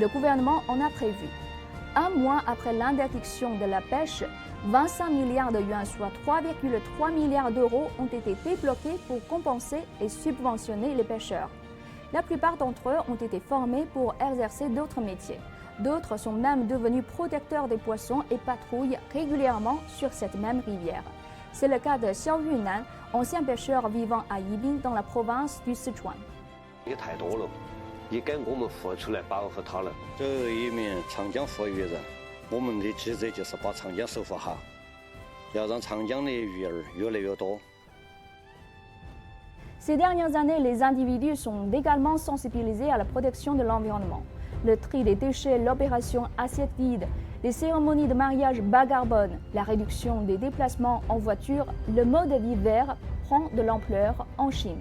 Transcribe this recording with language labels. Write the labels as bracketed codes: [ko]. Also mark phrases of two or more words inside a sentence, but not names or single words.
[fr] Le gouvernement en a prévu. Un mois après l'interdiction de la pêche, 25 milliards de yuan, soit 3,3 milliards d'euros, ont été débloqués pour compenser et subventionner les pêcheurs. La plupart d'entre eux ont été formés pour exercer d'autres métiers. D'autres sont même devenus protecteurs des poissons et patrouillent régulièrement sur cette même rivière. C'est le cas de Xiao Yunan, ancien pêcheur vivant à Yibin dans la province du Sichuan. [zh] 也该我们付出来保护它了。作为一名长江活跃人，我们的职责就是把长江守护好，要让长江的鱼儿越来越多。 [fr] Ces dernières années, les individus sont également sensibilisés à la protection de l'environnement. Le tri des déchets, l'opération assiette vide, les cérémonies de mariage bas carbone, la réduction des déplacements en voiture, le mode de vie vert prend de l'ampleur en Chine.